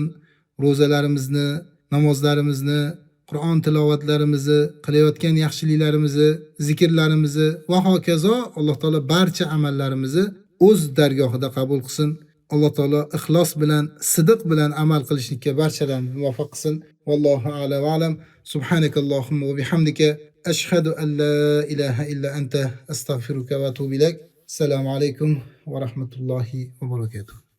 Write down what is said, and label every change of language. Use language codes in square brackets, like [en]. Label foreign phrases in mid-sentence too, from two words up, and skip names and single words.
[uz] Ro'zalarimizni, namozlarimizni, Qur'on tilovatlarimizni, qilayotgan yaxshiliklarimizni, zikrlarimizni va hokazo Alloh taolo barcha amallarimizni o'z dargohida qabul qilsin. Alloh taolo ixlos bilan, sidiq bilan amal qilishga barchalarni muvaffaq qilsin. [ar] والله أعلم وأعلم. سبحانك اللهم وبحمدك أشهد أن لا إله إلا أنت أستغفرك وأتوب إليك. السلام عليكم ورحمة الله وبركاته.